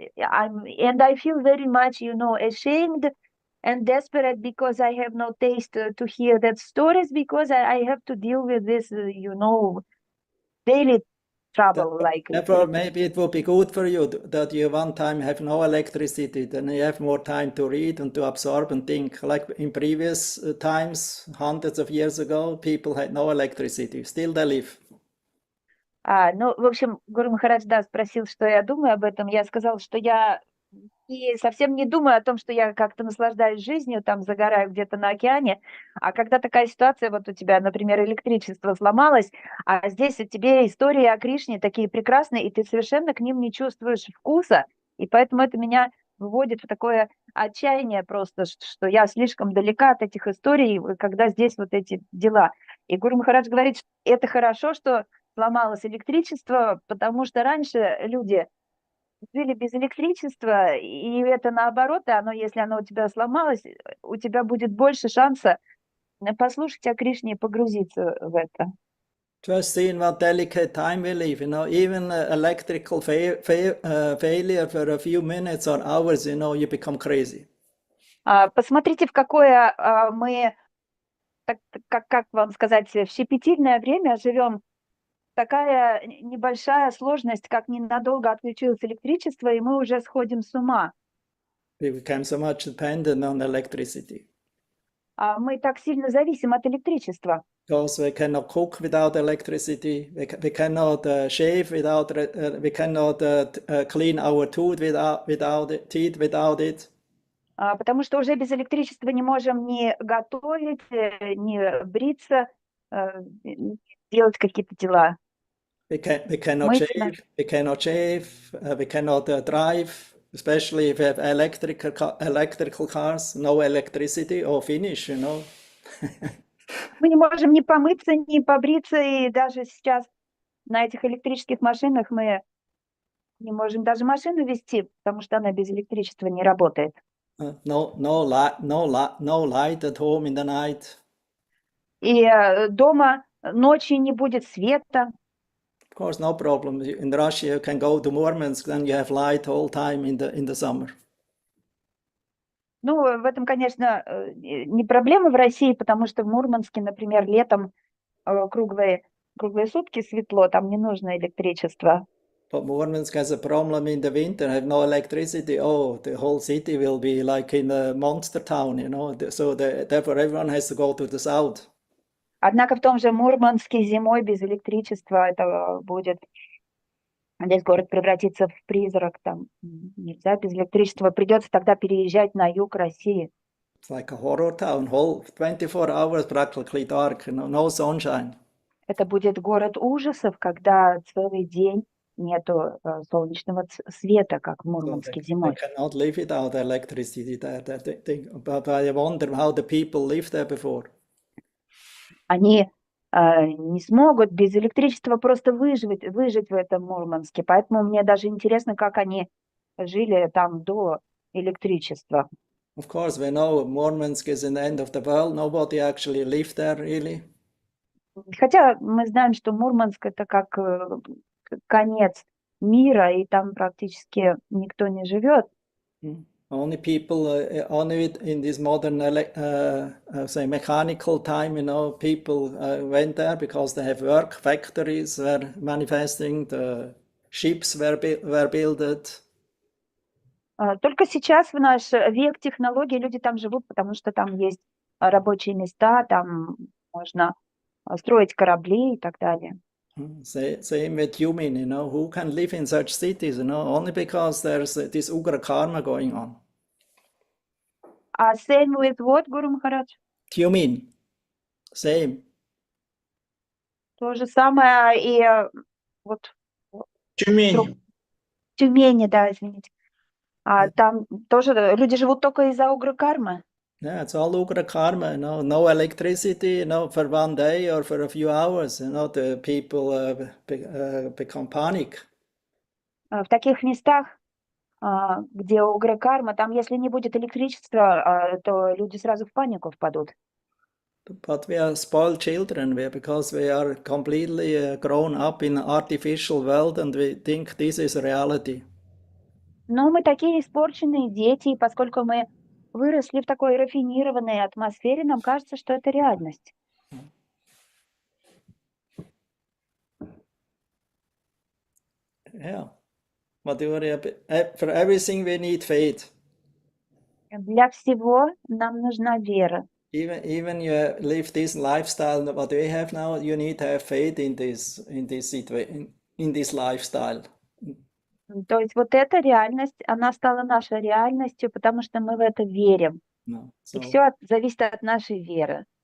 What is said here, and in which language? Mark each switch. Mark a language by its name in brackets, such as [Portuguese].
[English] And I feel very much, ashamed and desperate because I have no taste to hear that stories, because I have to deal with this, daily trouble. Therefore, maybe it would be good for you that you one time have no electricity, then you have more time to read and to absorb and think. Like in previous times, hundreds of years ago, people had no electricity. Still they live. [Russian] В общем, Гуру Махарадж, спросил, что я думаю об этом. Я сказала, что я совсем не думаю о том, что я как-то наслаждаюсь жизнью, там загораю где-то на океане, а когда такая ситуация, вот у тебя, например, электричество сломалось, а здесь у тебя истории о Кришне такие прекрасные, и ты совершенно к ним не чувствуешь вкуса, и поэтому это меня вводит в такое отчаяние просто, что я слишком далека от этих историй, когда здесь вот эти дела. И Гуру Махарадж говорит, что это хорошо, что сломалось электричество, потому что раньше люди жили без электричества, и это наоборот, если оно у тебя сломалось, у тебя будет больше шанса послушать о Кришне и погрузиться в это. [English] Just seeing what delicate time we live, even electrical failure for a few minutes or hours, you become crazy. [Russian] Посмотрите, в какое мы, как вам сказать, в щепетильное время живем. Такая небольшая сложность, как ненадолго отключилось электричество, и мы уже сходим с ума. [English] We became so much dependent on electricity. [Russian] Мы так сильно зависим от электричества. [English] Because we cannot cook without electricity, we cannot shave without, we cannot clean our tooth without it. [Russian] Потому что уже без электричества не можем ни готовить, ни бриться, делать какие-то дела. [English] We cannot shave, we cannot drive, especially if we have electrical cars, no electricity, or finish, [Russian] Мы не можем ни помыться, ни побриться, и даже сейчас на этих электрических машинах мы не можем даже машину вести, потому что она без электричества не работает. [English] No light at home in the night. [Russian] И дома ночью не будет света. [English] Of course, no problem. In Russia, you can go to Murmansk, then you have light all time in the summer. [Russian] В этом, конечно, не проблема в России, потому что в Мурманске, например, летом круглые сутки светло, там не нужно электричество. [English] But Murmansk has a problem in the winter, have no electricity. Oh, the whole city will be like in a monster town, So therefore everyone has to go to the south. [Russian] Однако в том же Мурманске зимой без электричества это будет, весь город превратится в призрак, там нельзя без электричества, придется тогда переезжать на юг России. [English] It's like a horror town, whole 24 hours practically dark, no sunshine. [Russian] Это будет город ужасов, когда целый день нету солнечного света, как в Мурманске зимой. [English] They cannot live without electricity there. But I wonder how the people lived there before. [Russian] Они не смогут без электричества просто выжить в этом Мурманске. Поэтому мне даже интересно, как они жили там до электричества. [English] Of course, we know Murmansk is in the end of the world. Nobody actually lived there, really. [Russian] Хотя мы знаем, что Мурманск это как конец мира, и там практически никто не живет. [English] only people, only in this modern, say, mechanical time, people went there because they have work, factories were manifesting, the ships were built. [Russian] Только сейчас, в наш век технологий, люди там живут, потому что там есть рабочие места, там можно строить корабли и так далее. [English] Same with human, who can live in such cities, only because there's this ugra karma going on. Same with what, Guru Maharaj? Human, same. [Russian] То же самое и вот Тюмень. в Тюмени, да, извините. Там тоже люди живут только из-за угры-кармы. [English] Yeah, it's all ugra karma, no electricity, for one day or for a few hours, the people become panic. [Russian] В таких местах, где угры-карма, там, если не будет электричества, то люди сразу в панику впадут. [English] But we are spoiled children, because we are completely grown up in an artificial world and we think this is reality. [Russian] Но мы такие испорченные дети, и поскольку мы выросли в такой рафинированной атмосфере, нам кажется, что это реальность. [English] Yeah. For everything we need faith. [Russian] Для всего нам нужна вера. [English] Even you live this lifestyle what we have now, you need to have faith in this situation, in this lifestyle. [Russian] То есть вот эта реальность, она стала нашей реальностью, потому что мы в это верим. И все зависит от нашей веры.